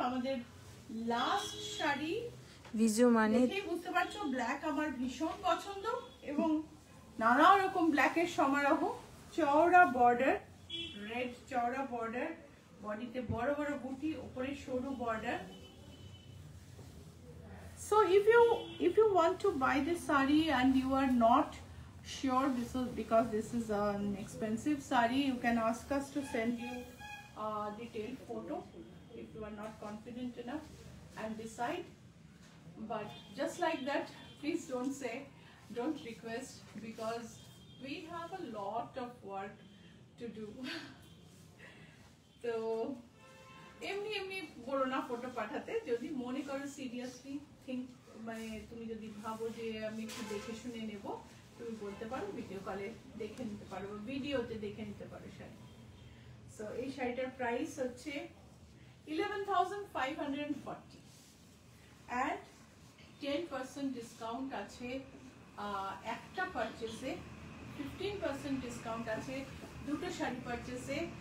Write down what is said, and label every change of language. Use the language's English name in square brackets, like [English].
[Bangla] আমাদের লাস্ট শাড়ি। ভিজু মানে দেখেই বুঝতে পারছো ব্ল্যাক আমার ভীষণ পছন্দ, এবং নানা রকম ব্ল্যাকের সমারোহ। চওড়া বর্ডার, রেড চওড়া বর্ডার, বডিতে বড় বড় বুটি, উপরে সরু border. [English] So if you want to buy this saree and you are not sure because this is an expensive saree, you can ask us to send you a detailed photo if you are not confident enough, and decide. But just like that, please don't request, because we have a lot of work to do. [Bangla] So এমনি এমনি বলো না photo পাঠাতে, যদি মনে করো seriously মানে তুমি যদি ভাবো যে আমি একটু দেখে শুনে নেব, তুমি বলতে পারো, ভিডিও কলে দেখে নিতে পারো, ভিডিওতে দেখে নিতে পারো শাড়ি। সো এই শাড়িটার প্রাইস হচ্ছে 11,540, and 10% ডিসকাউন্ট আছে একটা পারচেসে, 15% ডিসকাউন্ট আছে দুটো শাড়ি পারচেসে।